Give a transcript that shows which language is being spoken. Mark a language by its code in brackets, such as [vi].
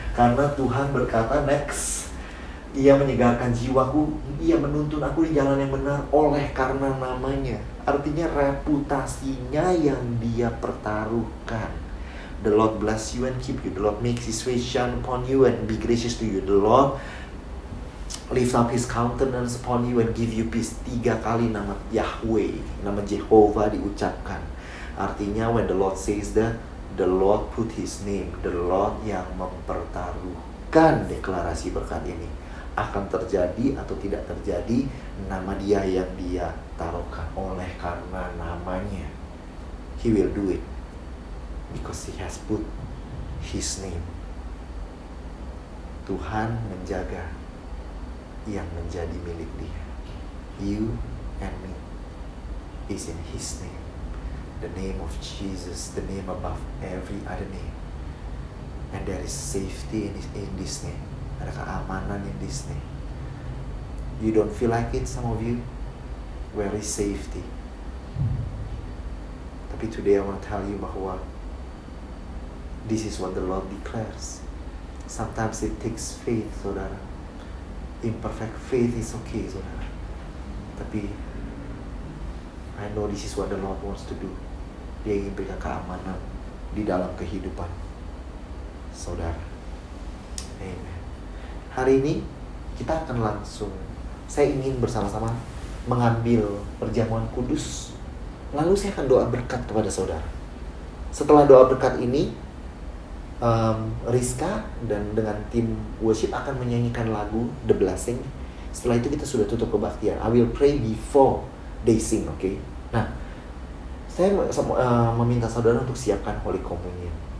[id] Karena Tuhan berkata next, Ia menyegarkan jiwaku, Ia menuntun aku di jalan yang benar oleh karena namanya. Artinya reputasinya yang Dia pertaruhkan. [en] The Lord bless you and keep you. The Lord makes His face shine upon you and be gracious to you. The Lord lift up His countenance upon you and give you peace. [id] 3 kali nama Yahweh, nama Jehovah diucapkan. Artinya [en] when the Lord says that, the Lord put His name. [id] The Lord yang mempertaruhkan deklarasi berkat ini. Akan terjadi atau tidak terjadi, nama Dia yang Dia taruhkan. Oleh karena namanya, [en] He will do it because He has put His name. [id] Tuhan menjaga yang menjadi milik Dia. [en] You and me is in His name. The name of Jesus, the name above every other name. And there is safety in this name. [id] ada keamanan [en] in this name. You don't feel like it, some of you? Where is safety? [id] Tapi [en] today I want to tell you [id] bahwa [en] this is what the Lord declares. Sometimes it takes faith, saudara. Imperfect faith is okay, saudara. [id] Tapi [en] I know this is what the Lord wants to do. [id] Dia ingin berikan keamanan di dalam kehidupan saudara. Amen. Hari ini kita akan langsung, saya ingin bersama-sama mengambil perjamuan kudus. Lalu saya akan doa berkat kepada saudara. Setelah doa berkat ini, Rizka dan dengan tim worship akan menyanyikan lagu The Blessing. Setelah itu kita sudah tutup kebaktian. [en] I will pray before they sing, okay? [id] Nah, saya meminta saudara untuk siapkan Holy Communion.